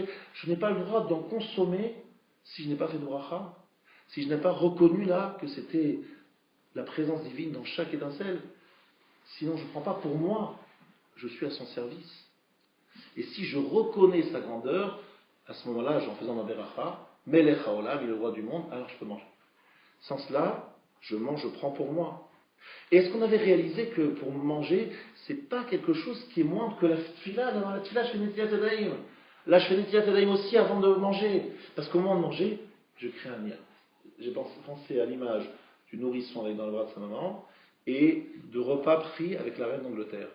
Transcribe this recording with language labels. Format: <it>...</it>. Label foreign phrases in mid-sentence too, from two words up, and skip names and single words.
<fr>Je n'ai pas le droit d'en consommer si je n'ai pas fait de bracha, si je n'ai pas reconnu là que c'était la présence divine dans chaque étincelle. Sinon, je ne prends pas pour moi. Je suis à son service. Et si je reconnais sa grandeur, à ce moment-là, en faisant ma beracha,</fr> <he>מלך העולם,</he> <fr>il est le roi du monde, alors je peux manger. Sans cela, je mange, je prends pour moi. Et est-ce qu'on avait réalisé que pour manger, c'est pas quelque chose qui est moindre que la tfila? Dans la tfila, je fais</fr> <he>נטילת ידיים.</he> <fr>Là, je fais</fr> <he>נטילת ידיים</he> <fr>aussi avant de manger. Parce qu'au moment de manger, je crée un lien. J'ai pensé à l'image du nourrisson avec dans le bras de sa maman, et de repas pris avec la reine d'Angleterre.</fr>